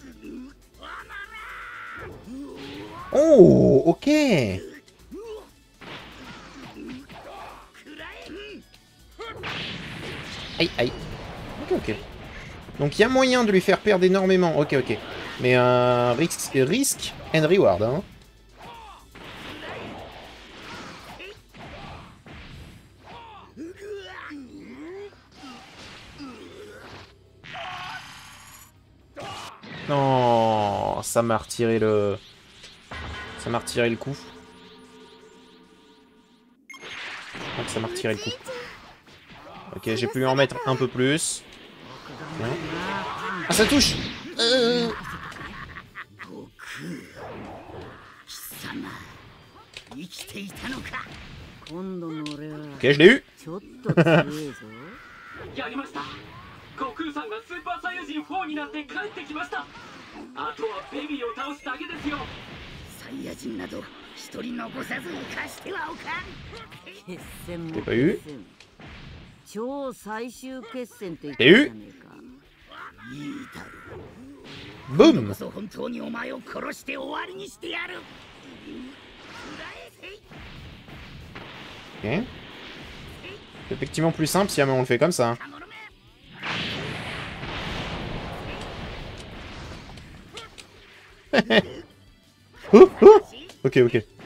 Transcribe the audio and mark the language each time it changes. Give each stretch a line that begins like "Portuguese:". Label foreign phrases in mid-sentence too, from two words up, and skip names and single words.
French: Oh, ok. Aïe, aïe. Ok, ok. Donc, il y a moyen de lui faire perdre énormément. Ok, ok. Mais risque
English: and reward,
French: hein. Non, ça m'a retiré le... Ça m'a retiré le coup. Je crois que ça m'a retiré le coup. Ok, j'ai pu lui en mettre un peu plus. Bien. Ah, ça touche. Ok, je l'ai eu.
Japanese: やりました。悟空さんがスーパーサイヤ人4になって帰ってきました。あとはベビーを倒すだけですよ。サイヤ人など一人残さず生かしてはおかん。決戦も決戦。超最終決戦と言ってんじゃねえか。いいだろう。
French: Boum.
Japanese: こそ本当にお前を殺して終わりにしてやる。
French: Ok. C'est effectivement plus simple si jamais on le fait comme ça. Oh, oh. Ok, ok.